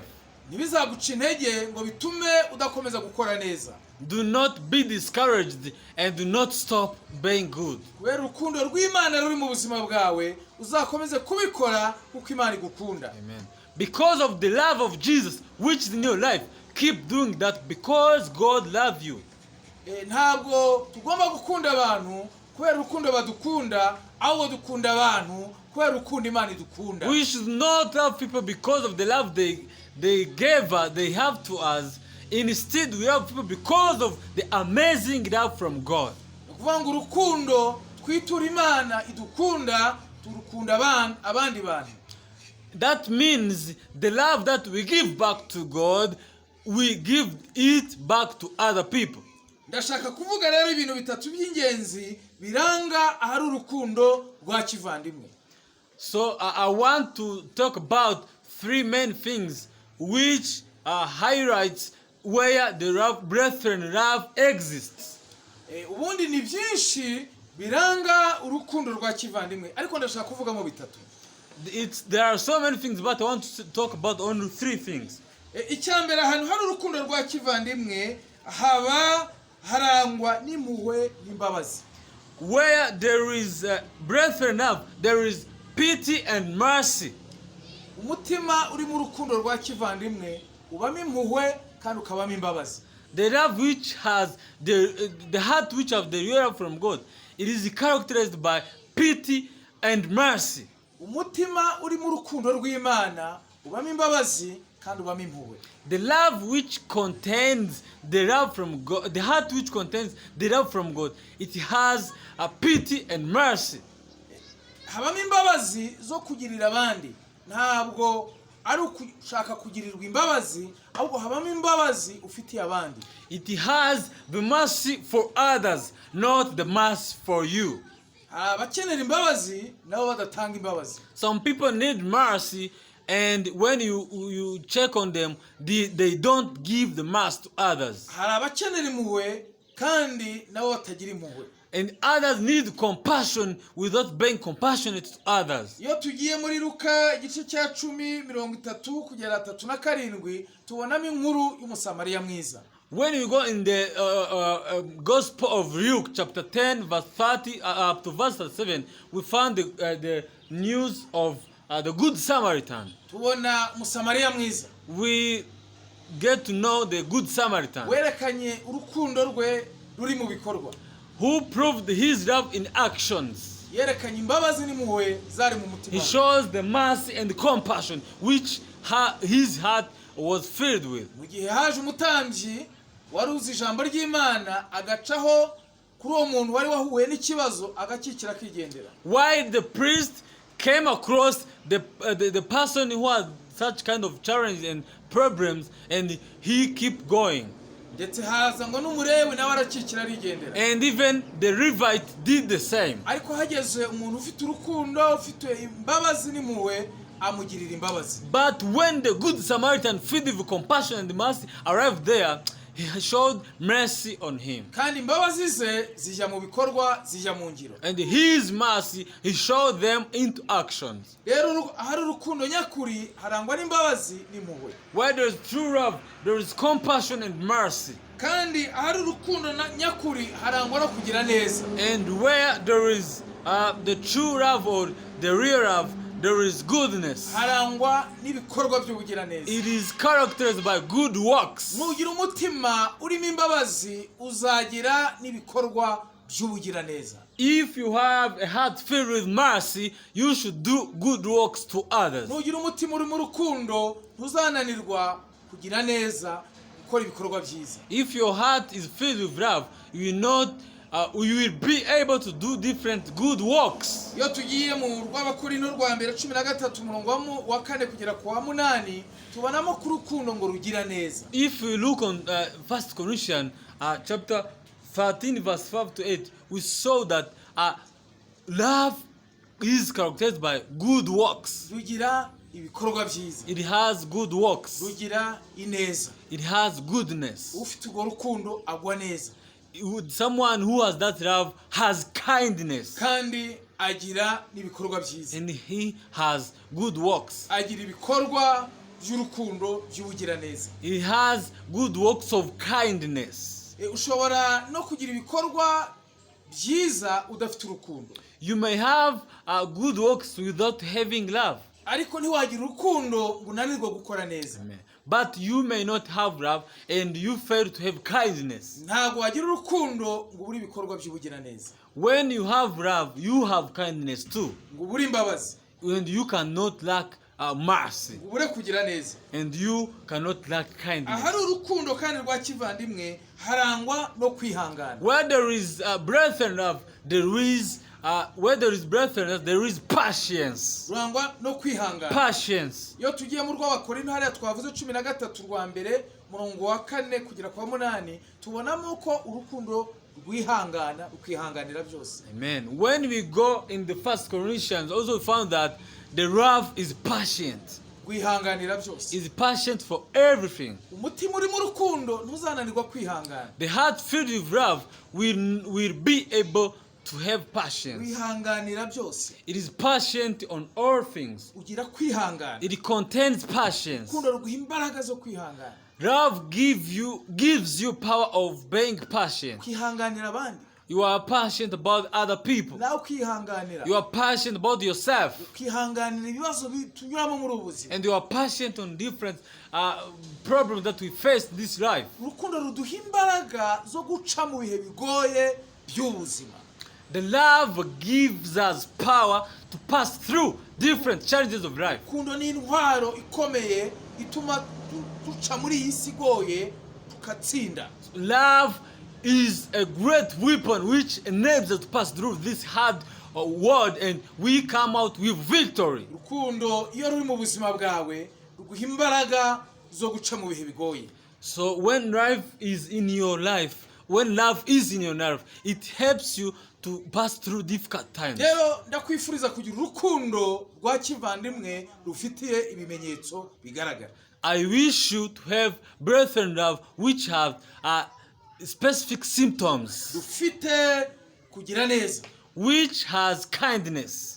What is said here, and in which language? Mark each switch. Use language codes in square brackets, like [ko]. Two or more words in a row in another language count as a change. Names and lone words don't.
[rw] Ntibizaguca intege ngo bitume udakomeza gukora neza. [en] Do not be discouraged and do not stop being good. [rw] Kubera urukundo rw'Imana ruri mu buzima bwawe, uzakomeze kubikora kuko Imana igukunda. Amen. [en] Because of the love of Jesus which is in your life, keep doing that because God loves you. [rw] Ntabwo tugomba gukunda abantu kubera urukundo badukunda, ahubwo dukunda abantu kubera urukundo Imana idukunda. [en] We should not love people because of the love they have to us. Instead, we love people because of the amazing love from God. [rw] Ukuvuga ngo urukundo twitura Imana idukunda turukunda abandi bantu. [en] That means the love that we give back to God, we give it back to other people. [rw] Ndashaka kuvuga rero ibintu bitatu by'ingenzi biranga ahari urukundo rwa kivandimwe. [en] So I want to talk about three main things which highlights where the brethren love exists. [rw] Ubundi ni byinshi biranga urukundo rwa kivandimwe, ariko ndashaka kuvugamo bitatu. [en] There are so many things, but I want to talk about only three things. [rw] Icyambere, ahantu hari urukundo rwa kivandimwe haba harangwa n'impuhwe n'imbabazi. [en] Where there is brethren love, there is pity and mercy. [rw] Umutima uri mu rukundo rwa kivandimwe ubamo impuhwe kandi ukabamo imbabazi. [en] The love which has the heart which have the real love from God, it is characterized by pity and mercy. [rw] Umutima uri mu rukundo rw'Imana ubamo imbabazi kandi ubamo impuhwe. [en] The love which contains the love from God, the heart which contains the love from God, it has a pity and mercy. [rw] Habamo imbabazi zo kugirira abandi, ntabwo ari ukushaka kugirirwa imbabazi, ahubwo habamo imbabazi ufitiye abandi. [en] It has the mercy for others, not the mercy for you. [rw] Abakenera imbabazi nabo badatanga imbabazi. [en] Some people need mercy, and when you check on them, they don't give the mercy to others. [rw] Hari abakenera impuhwe kandi nabo batagira impuhwe. [en] And others need compassion without being compassionate to others. [rw] Iyo tugiye muri Luka igice cya 10:30 kugera 37 tubonamo inkuru y'umusamariya mwiza. [en] When you go in the Gospel of Luke, chapter 10, verse 30 up to verse 37, we found the news of the Good Samaritan. [rw] Tubona umusamariya mwiza. [en] We get to know the Good Samaritan, [rw] werekanye urukundo rwe ruri mu bikorwa. [en] Who proved his love in actions. [rw] Yerekanye imbabazi n'impuhwe zari mu mutima. [en] He shows the mercy and compassion which his heart was filled with. [rw] Mu gihe haje umutambyi wari uzi ijambo ry'Imana agacaho kuri uwo muntu wari wahuye n'ikibazo agakikira akigendera. [en] While the priest came across the person who had such kind of challenge and problems, and he kept going. [rw] Ndetse haza ngo n'umurewe nawe arakikira arigendera. [en] And even the Levite did the same. [rw] Ariko hageze umuntu ufite urukundo, ufite imbabazi n'impuhwe, amugirira imbabazi. [en] But when the Good Samaritan, filled with compassion and mercy, arrived there, he showed mercy on him. [rw] Kandi imbabazi ze zijya mu bikorwa, zijya mu ngiro. [en] And his mercy, he showed them into actions. [rw] Rero ahari urukundo nyakuri harangwa n'imbabazi n'impuhwe. [en] Where there is true love, there is compassion and mercy. [rw] Kandi ahari urukundo nyakuri harangwa no kugira neza. [en] And where there is the true love or the real love, there is goodness. [rw] Harangwa n'ibikorwa by'ubugira neza. [en] It is characterized by good works. [rw] Nugira umutima urimo imbabazi uzagira n'ibikorwa by'ubugira neza. [en] If you have a heart filled with mercy, you should do good works to others. [rw] Nugira umutima uri mu rukundo ntuzananirwa kugira neza, gukora ibikorwa byiza. [en] If your heart is filled with love, you will be able to do different good works. [rw] Iyo tugiye mu rw'Abakorinto rwa mbere 13 umurongo wa 4 kugera ku wa 8 tubonamo ku rukundo ngo rugira neza. [en] If we look on 1 Corinthians chapter 13 verse 5 to 8, we saw that love is characterized by good works. [rw] Rugira ibikorwa byiza. [en] It has good works. [rw] Rugira ineza. [en] It has goodness. [rw] Ufite urwo rukundo agwa neza. [en] Someone who has that love has kindness. [rw] Kandi agira n'ibikorwa byiza. [en] And he has good works. [rw] Agira ibikorwa by'urukundo by'ubugira neza. [en] He has good works of kindness. [rw] Ushobora no kugira ibikorwa byiza udafite urukundo. [en] You may have good works without having love. [rw] Ariko ntiwagira urukundo ngo unanirwe gukora neza. Amen. [en] But you may not have love and you fail to have kindness. [rw] Ntago wagira urukundo ngo ubure ibikorwa by'ubugira neza. [en] When you have love, you have kindness too. [rw] Ngo ubure imbabazi. [en] And you cannot lack mercy. [rw] Ngo ubure kugira neza. [en] And you cannot lack kindness. [rw] Ahari urukundo kandi rwa kivandimwe harangwa no kwihangana. [en] Where there is breath and love, there is where there is brokenness, there is patience. [rw] rurangwa no kwihangana. [en] Patience. [rw] Iyo tugiye mu rw'abakorinto hariya twavuze 13 rwa mbere murongo wa 4 kugera kwa 8 tubonamo ko urukundo rwihangana rukihanganira byose. Amen. [en] When we go in the First Corinthians, also we found that the love is patient. [rw] Kwihanganira byose. [en] Is patient for everything. [rw] Umutima uri mu rukundo ntuzananirwa kwihangana. [en] The heart filled with love will be able to have patience. [rw] Kwihanganira byose. [en] It is patient on all things. [rw] Ugira kwihangana. [en] It contains patience. [rw] Urukundo ruguha imbaraga zo kwihangana. [en] Love gives you power of being patient. [rw] Kwihanganira abandi. [en] You are patient about other people. [rw] Nawe kwihanganira. [en] You are passionate about yourself. [rw] Kwihanganira ibibazo tunyuramo muri ubuzima. [en] And you are passionate on different problems that we face in this life. [rw] Urukundo ruduha imbaraga zo guca mu bihe bigoye by'ubuzima. [en] The love gives us power to pass through different challenges of life. [rw] Urukundo ni intwaro ikomeye ituma duca muri iyi si igoye tukatsinda. [en] Love is a great weapon which enables us to pass through this hard world and we come out with victory. [rw] Urukundo iyo ruri mu buzima bwawe ruguha imbaraga zo guca mu bihe bigoye. [en] So when life is in your life, when love is in your life, it helps you to pass through difficult times. [rw] Rero ndakwifuriza kugira urukundo rwa kivandimwe rufitiye ibimenyetso bigaragara. [en] I wish you to have brethren love which have specific symptoms, [rw] Rufite kugira neza, [en] which has kindness,